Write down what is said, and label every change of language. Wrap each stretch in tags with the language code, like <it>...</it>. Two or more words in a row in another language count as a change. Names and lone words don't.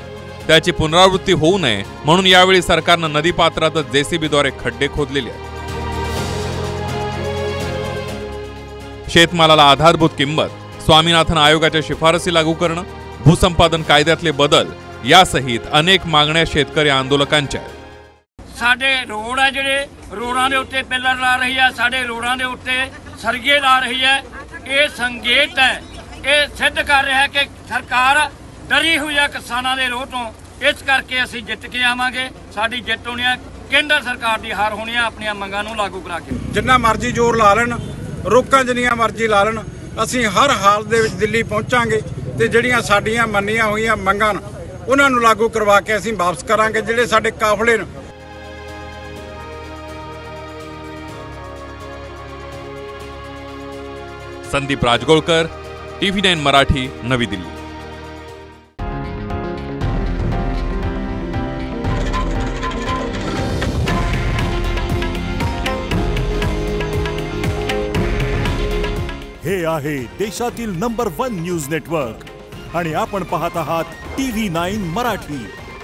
<mr>त्याची पुनरावृत्ती होऊ नये म्हणून यावेळी सरकारनं नदीपात्रातच JCBद्वारे खड्डे खोदलेले आहेत। शेतमालाला आधारभूत किंमत, स्वामीनाथन आयोगाच्या शिफारसी लागू करणं, भूसंपादन कायद्यातले बदल यासहित अनेक मागण्या शेतकरी आंदोलकांच्या आहेत।</mr> <pa>ਸਾਡੇ ਰੋਡ ਹੈ ਜਿਹੜੇ ਰੋਡਾਂ ਦੇ ਉੱਤੇ ਪਿੱਲਰ ਲਾ ਰਹੀ ਹੈ, ਸਾਡੇ ਰੋਡਾਂ ਦੇ ਉੱਤੇ ਸਰਗੇ ਲਾ ਰਹੀ ਹੈ।</pa> <hi>ये संकेत है, ये सिद्ध कर रहा है कि सरकार डरी हुई है</hi> <pa>ਕਿਸਾਨਾਂ ਦੇ ਰੋਹ ਤੋਂ। ਇਸ ਕਰਕੇ ਅਸੀਂ ਜਿੱਤ ਕੇ ਆਵਾਂਗੇ, ਸਾਡੀ ਜਿੱਤ ਹੋਣੀ ਹੈ, ਕੇਂਦਰ ਸਰਕਾਰ ਦੀ ਹਾਰ ਹੋਣੀ ਹੈ ਅਪਣੀ ਮੰਗਾਂ ਨੂੰ ਲਾਗੂ ਕਰਾ ਕੇ। ਜਿੰਨਾ ਮਰਜ਼ੀ ਜ਼ੋਰ ਲਾ ਲੈਣ, ਰੋਕਾਂ ਜਿੰਨੀਆਂ ਮਰਜ਼ੀ ਲਾ ਲੈਣ, ਅਸੀਂ ਹਰ ਹਾਲ ਦੇ ਵਿੱਚ ਦਿੱਲੀ ਪਹੁੰਚਾਂਗੇ ਤੇ ਜਿਹੜੀਆਂ ਸਾਡੀਆਂ ਮੰਨੀਆਂ ਹੋਈਆਂ ਮੰਗਾਂ ਉਨ੍ਹਾਂ ਨੂੰ ਲਾਗੂ ਕਰਵਾ ਕੇ ਅਸੀਂ ਵਾਪਸ ਕਰਾਂਗੇ। ਜਿਹੜੇ ਸਾਡੇ ਕਾਫ਼ਲੇ ਨੇ</pa> <mr>संदीप राजगोळकर, TV9 मराठी, नवी दिल्ली। हे आहे देशातील नंबर 1 न्यूज नेटवर्क आणि आपण पाहत आहात TV9 मराठी।</mr>